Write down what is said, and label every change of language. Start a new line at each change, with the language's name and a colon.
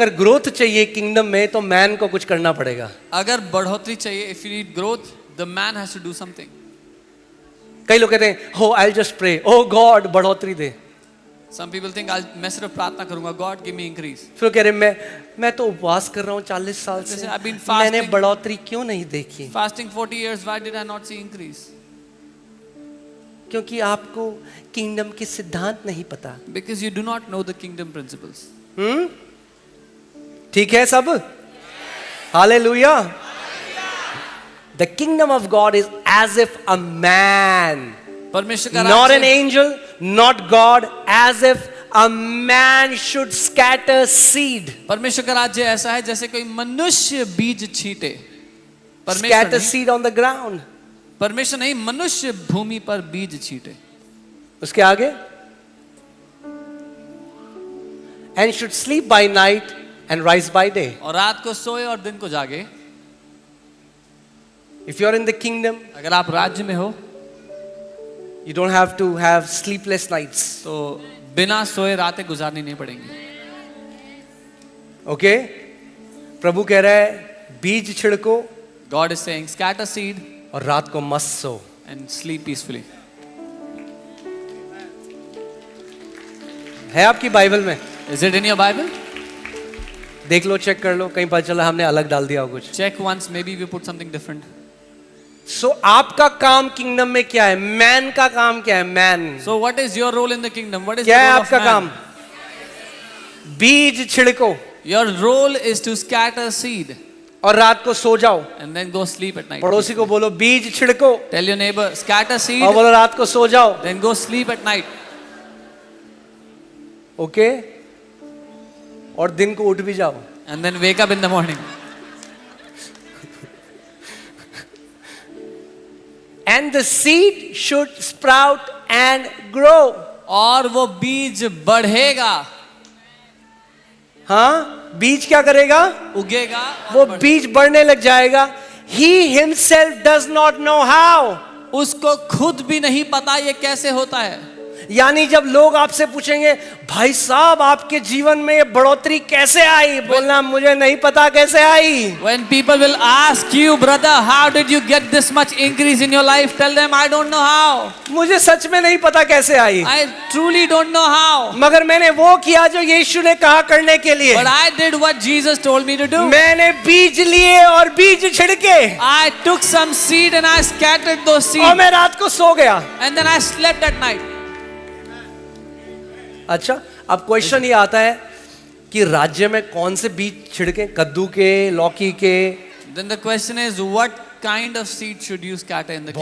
Hindi: अगर ग्रोथ चाहिए किंगडम में तो मैन को कुछ करना पड़ेगा. अगर बढ़ोतरी चाहिए,
English: if you need growth, the man has to do something.
Hindi: कई लोग कहते हैं
English: oh I just pray, oh God
Hindi: बढ़ोतरी दे.
English: Some people think
Hindi: मैं सिर्फ प्रार्थना करूंगा,
English: God give me increase.
Hindi: फिर कह रहे मैं तो उपवास कर रहा हूँ 40 साल से,
English: I've been fasting.
Hindi: मैंने बढ़ोतरी क्यों नहीं देखी?
English: Fasting 40 years, why did I not see increase?
Hindi: क्योंकि आपको किंगडम के सिद्धांत नहीं पता.
English: Because you do not know the kingdom principles.
Hindi: ठीक है सब? Hallelujah.
English: The kingdom of God is as if a man,
Hindi: परमेश्वर का
English: not an
Hindi: राज्य
English: angel, not God, as if a man should scatter seed.
Hindi: परमेश्वर का राज्य ऐसा है जैसे कोई मनुष्य बीज छीटे.
English: Scatter seed on the ground.
Hindi: परमेश्वर नहीं, मनुष्य भूमि पर बीज छीटे. उसके आगे,
English: and should sleep by night and rise by day.
Hindi: और रात को सोए और दिन को जागे.
English: If you're in the kingdom,
Hindi: अगर आप राज्य में हो
English: you don't have to have sleepless nights.
Hindi: तो बिना सोए रातें गुजारनी नहीं पड़ेंगी.
English: Okay?
Hindi: प्रभु कह रहा है बीज छिड़को
English: God is saying, scatter seed
Hindi: और रात को मस्त सो.
English: and sleep peacefully.
Hindi: है आपकी बाइबल में?
English: Is it in your Bible?
Hindi: देख लो, चेक कर लो, कहीं पता चला हमने अलग डाल दिया हो कुछ.
English: Check once, maybe we put something different.
Hindi: So आपका काम किंगडम में क्या है? मैन का काम क्या है? Man.
English: So what is your role in the kingdom? What is
Hindi: क्या
English: the
Hindi: है
English: role of
Hindi: आपका
English: man?
Hindi: काम? बीज छिड़को
English: Your role is to scatter seed
Hindi: और रात को सो जाओ.
English: and then go sleep at night.
Hindi: पड़ोसी को बोलो बीज छिड़को
English: Tell your neighbor, scatter seed,
Hindi: और बोलो रात को सो जाओ.
English: then go sleep at night.
Hindi: Okay? और दिन को उठ भी जाओ.
English: And then wake up in the morning. And the seed should sprout and grow.
Hindi: और वो बीज बढ़ेगा, हाँ, बीज क्या करेगा? उगेगा वो और बढ़ेगा. बीज बढ़ने लग जाएगा.
English: He himself does not know how.
Hindi: उसको खुद भी नहीं पता ये कैसे होता है. यानी जब लोग आपसे पूछेंगे भाई साहब आपके जीवन में ये बढ़ोतरी कैसे आई, बोलना मुझे नहीं पता कैसे आई.
English: When people will ask you, brother, how did you get this much increase in your life? Tell them, I don't know how.
Hindi: मुझे सच में नहीं पता कैसे आई,
English: I truly don't know how.
Hindi: मगर मैंने वो किया जो यीशु ने कहा करने के लिए.
English: But I did what Jesus told me to do.
Hindi: मैंने बीज लिए और बीज छिड़के
English: I took some seed and I scattered those
Hindi: और
English: seeds.
Hindi: मैं रात को सो गया.
English: And then I slept at night.
Hindi: अच्छा, अब क्वेश्चन ये आता है कि राज्य में कौन से बीज छिड़के? कद्दू के, लौकी के?
English: Then the question is, what kind of seed should you scatter in the kingdom?